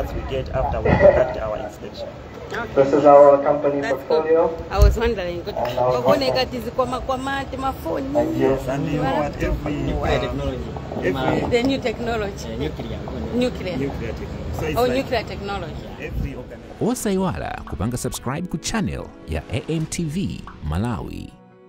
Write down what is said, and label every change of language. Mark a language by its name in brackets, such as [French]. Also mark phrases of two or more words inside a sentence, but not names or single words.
[English] That we get after we conduct our inspection. This is our company portfolio. I was wondering. Yes, and you know what? The new technology. Nuclear technology. So nuclear technology. [Nyanja] Osaiwala kupanga subscribe ku channel ya AMTV Malawi.